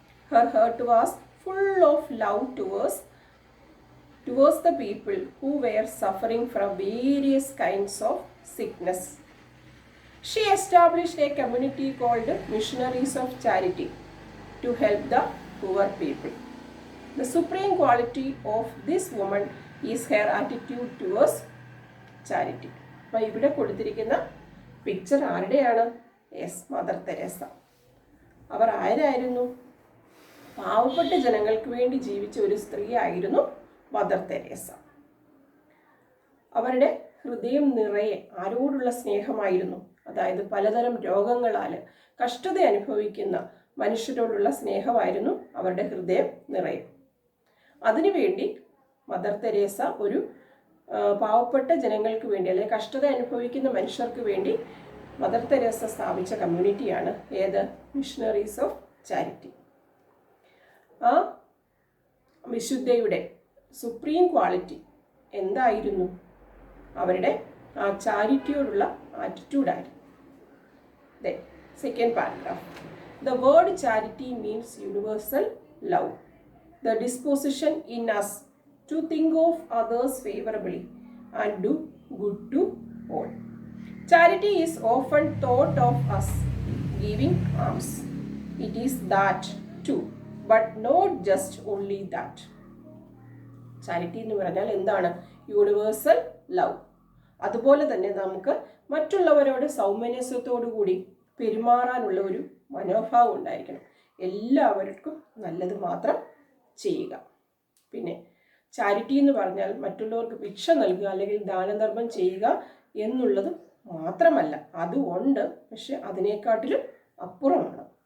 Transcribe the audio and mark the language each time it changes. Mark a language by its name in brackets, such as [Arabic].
[English] Her heart was full of love towards the people who were suffering from various kinds of sickness. She established a community called Missionaries of Charity to help the poor people. The supreme quality of this woman is her attitude towards charity. [Malayalam] അപ്പോൾ ഇവിടെ കൊടുത്തിരിക്കുന്ന picture ആരുടെയാണ്? Yes, mother Teresa. അവർ ആരായിരുന്നു? പാവപ്പെട്ട ജനങ്ങൾക്ക് വേണ്ടി ജീവിച്ച ഒരു സ്ത്രീ ആയിരുന്നു മദർ തെരേസ. അവരുടെ ഹൃദയം നിറയെ ആരോടുള്ള സ്നേഹമായിരുന്നു, അതായത് പലതരം രോഗങ്ങളാൽ കഷ്ടത അനുഭവിക്കുന്ന മനുഷ്യരോടുള്ള സ്നേഹമായിരുന്നു അവരുടെ ഹൃദയം നിറയെ. അതിനുവേണ്ടി മദർ തെരേസ ഒരു പാവപ്പെട്ട ജനങ്ങൾക്ക് വേണ്ടി, അല്ലെങ്കിൽ കഷ്ടത അനുഭവിക്കുന്ന മനുഷ്യർക്ക് വേണ്ടി മദർ തെരേസ സ്ഥാപിച്ച കമ്മ്യൂണിറ്റിയാണ് ഏത്? Missionaries of charity. ആ വിശുദ്ധയുടെ സുപ്രീം ക്വാളിറ്റി എന്തായിരുന്നു? അവരുടെ ആ ചാരിറ്റിയോടുള്ള ആറ്റിറ്റ്യൂഡായിരുന്നു. [English] Second paragraph. The word charity means universal love, the disposition in us to think of others favorably and do good to all. Charity is often thought of as giving alms. It is that too, but not just only that. [Malayalam] Charity എന്ന് പറഞ്ഞാൽ എന്താണ്? [English] Universal love. [Malayalam] അതുപോലെ തന്നെ നമുക്ക് മറ്റുള്ളവരോട് സൗമനസ്യത്തോടു കൂടി പെരുമാറാനുള്ള ഒരു മനോഭാവം ഉണ്ടായിരിക്കണം. എല്ലാവർക്കും നല്ലത് മാത്രം ചെയ്യുക. പിന്നെ ചാരിറ്റി എന്ന് പറഞ്ഞാൽ മറ്റുള്ളവർക്ക് ഭിക്ഷ നൽകുക അല്ലെങ്കിൽ ദാനധർമ്മം ചെയ്യുക എന്നുള്ളത് മാത്രമല്ല, അതുണ്ട്, പക്ഷെ അതിനേക്കാട്ടിലും അപ്പുറമാണ്.